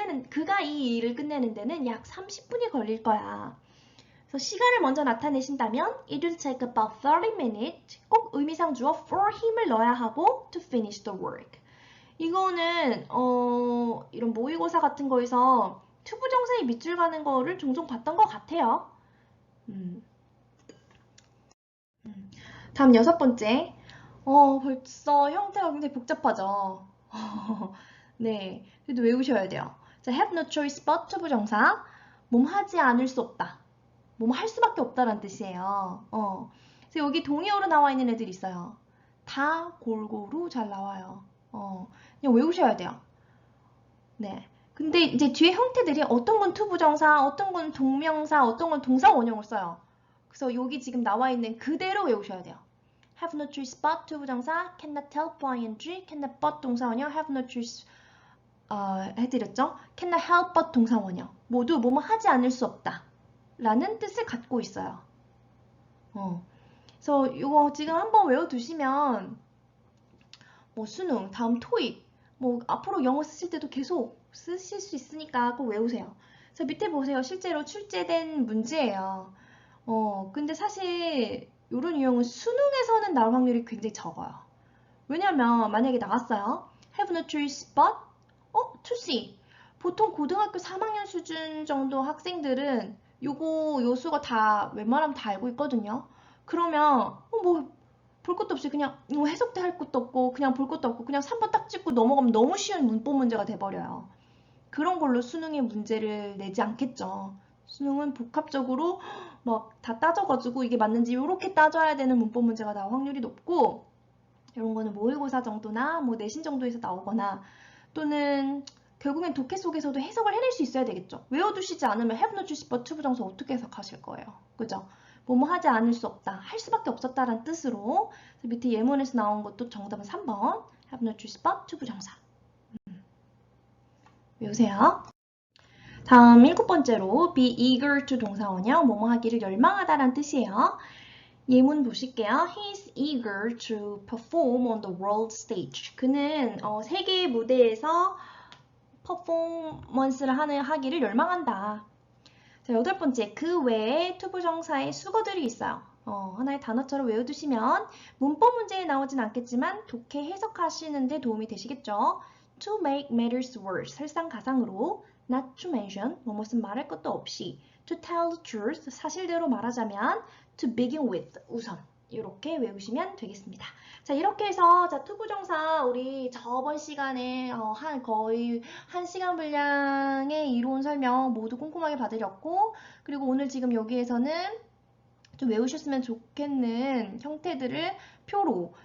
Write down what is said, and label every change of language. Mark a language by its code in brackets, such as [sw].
[ko] 그가 이 일을 끝내는 데는 약 30분이 걸릴 거야. 그래서 시간을 먼저 나타내신다면 [en] it will take about 30 minutes [ko] 꼭 의미상 주어 [en] for him [ko] 을 넣어야 하고 [en] to finish the work. [ko] 이거는 이런 모의고사 같은 거에서 투부정사에 밑줄 가는 거를 종종 봤던 것 같아요. 다음 여섯 번째. 벌써 형태가 굉장히 복잡하죠. 네, 그래도 외우셔야 돼요. 자, have no choice but 투부정사. 하지 않을 수 없다. 할 수밖에 없다라는 뜻이에요. 그래서 여기 동의어로 나와 있는 애들이 있어요. 다 골고루 잘 나와요. 그냥 외우셔야 돼요. 네. 근데 이제 뒤에 형태들이 어떤 건 투부정사, 어떤 건 동명사, 어떤 건 동사 원형을 써요. 그래서 여기 지금 나와 있는 그대로 외우셔야 돼요. have no choice but 투부정사, cannot help ing, cannot but 동사 원형, have no choice 해드렸죠? cannot help but 동사 원형. 모두 뭐뭐 하지 않을 수 없다. 라는 뜻을 갖고 있어요. 그래서 이거 지금 한번 외워두시면 수능, 다음 토익, 앞으로 영어 쓰실 때도 계속 쓰실 수 있으니까 꼭 외우세요. 그래서 밑에 보세요. 실제로 출제된 문제예요. 근데 사실 이런 유형은 수능에서는 나올 확률이 굉장히 적어요. 왜냐면 만약에 나왔어요. [en] have no choice but to see. [ko] 보통 고등학교 3학년 수준 정도 학생들은 요거 요수가 다 웬만하면 다 알고 있거든요. 그러면 볼 것도 없이 그냥 해석도 할 것도 없고 그냥 볼 것도 없고 그냥 3번 딱 찍고 넘어가면 너무 쉬운 문법 문제가 돼버려요. 그런 걸로 수능에 문제를 내지 않겠죠. 수능은 복합적으로 막 다 따져가지고 이게 맞는지 이렇게 따져야 되는 문법 문제가 나올 확률이 높고 이런 거는 모의고사 정도나 내신 정도에서 나오거나 또는 결국엔 독해 속에서도 해석을 해낼 수 있어야 되겠죠. 외워두시지 않으면 have no choice but to 부정사 어떻게 해석하실 거예요? 그죠? 뭐뭐 하지 않을 수 없다. 할 수밖에 없었다라는 뜻으로 밑에 예문에서 나온 것도 정답은 3번 have no choice but to 부정사. 외우세요. 다음 일곱 번째로 be eager to 동사 원형 뭐뭐 하기를 열망하다라는 뜻이에요. 예문 보실게요. [en] He is eager to perform on the world stage. [ko] 그는 세계 무대에서 퍼포먼스를 하기를 열망한다. 자, 여덟 번째, 그 외에 투부정사의 수거들이 있어요. 하나의 단어처럼 외워두시면 문법 문제에 나오진 않겠지만 독해 해석하시는 데 도움이 되시겠죠. [en] To make matters worse, [ko] 설상가상으로 [en] not to mention, [ko] 무엇은 말할 것도 없이 [en] to tell the truth, [ko] 사실대로 말하자면 [en] to begin with, [ko] 우선 이렇게 외우시면 되겠습니다. 자, 이렇게 해서 투부정사 우리 저번 시간에 거의 1시간 분량의 이론 설명 모두 꼼꼼하게 봐드렸고 그리고 오늘 지금 여기에서는 좀 외우셨으면 좋겠는 형태들을 표로